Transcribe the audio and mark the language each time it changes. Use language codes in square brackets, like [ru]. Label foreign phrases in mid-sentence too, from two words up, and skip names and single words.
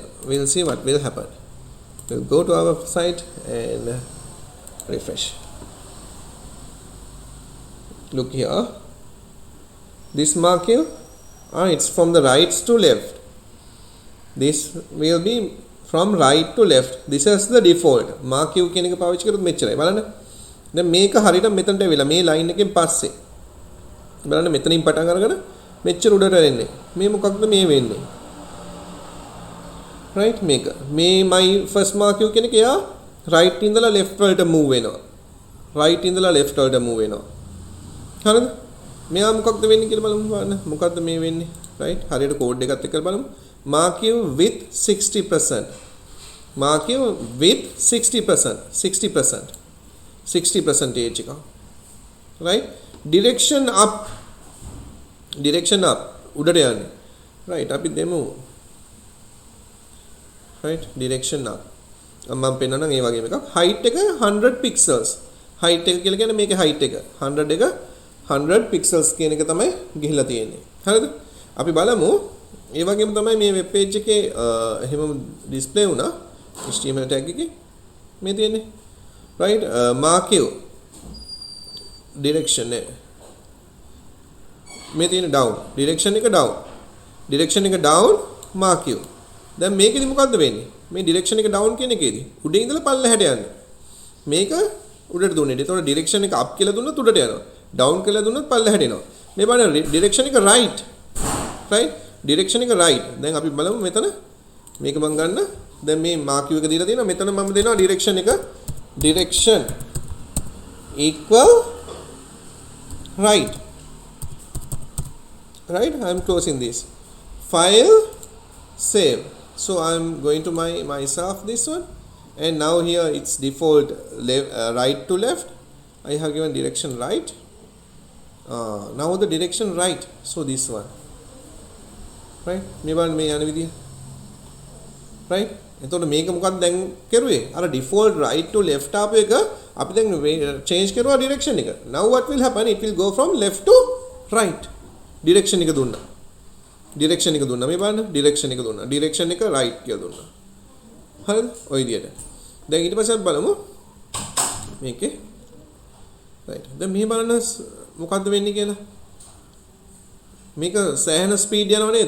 [en] We'll see what will happen. We'll go to our site and refresh. Look here, this MarkU, it's from the right to left. This will be from right to left. This is the default. [si] MarkU කියන එක පාවිච්චි කරොත් මෙච්චරයි. බලන්න. දැන් මේක හරියට මෙතනට ඇවිල්ලා මේ ලයින් එකෙන් පස්සේ. බලන්න මෙතනින් පටන් අරගෙන මෙච්චර උඩට එන්නේ. මේ මොකක්ද මේ වෙන්නේ? right, මේක. මේ [en] my first MarkU [si] කියන එක යා right ඉඳලා left වලට move වෙනවා. right ඉඳලා left වලට move වෙනවා. හරිද? මෙයා මොකක්ද වෙන්නේ කියලා බලමු බලන්න. මොකක්ද මේ වෙන්නේ? right? හරියට කෝඩ් එකත් එක්ක බලමු. [en] MarkU with 60%. mark you with 60%, 60 percentage එක. Right? Direction up [si] උඩට යන්නේ. Right? අපි දෙමු. [en] Right? Direction up. [si] මම පෙන්නනවා මේ වගේම එකක්. height එක 100 pixels. height එක කියලා කියන්නේ මේකේ height එක 100 එක 100 pixels කියන එක තමයි ගිහිලා තියෙන්නේ. හරිද? අපි බලමු. ඒ වගේම තමයි මේ වෙබ් පේජ් එකේ එහෙම ඩිස්ප්ලේ වුණා. HTML tag එකේ මේ තියෙන්නේ. [en] Right? mark you direction එක. [si] මේ තියෙන down. [en] direction එක down mark you. [si] දැන් මේකෙදි මොකද්ද වෙන්නේ? මේ direction එක down කියන එකේදී උඩින් ඉඳලා පල්ලෙහාට යන්නේ. මේක උඩට දුන්නේ. ඒතකොට direction එක up කියලා දුන්නොත් උඩට යනවා. down කියලා දුන්නොත් පල්ලෙහාට එනවා. මේ බලන්න direction එක right. direction එක right. දැන් අපි බලමු මෙතන මේක මම ගන්න. දැන් මේ mark you එක දීලා තියෙනවා. මෙතන මම දෙනවා [en] direction equal right. Right? I am closing this. File, save. So I am going to myself this one, and now here it's default right to left. I have given direction right. Now the direction right. So this one. Right? [si] මේ බලන්න මේ යන විදිය. Right? එතකොට මේක මොකක්ද දැන් කරුවේ? අර [en] default right to left [si] ආපු එක අපි දැන් change කරුවා direction එක. [en] Now what will happen? It will go from left to right. [si] direction එක දුන්නා. මේ බලන්න direction එක දුන්නා. direction එක right කියලා දුන්නා. හරිද? ඔය විදියට. දැන් ඊට පස්සේ අපි බලමු මේකේ right. දැන් මේ බලන්න මොකද්ද වෙන්නේ කියලා. මේක සෑහෙන ස්පීඩ් යනව නේද?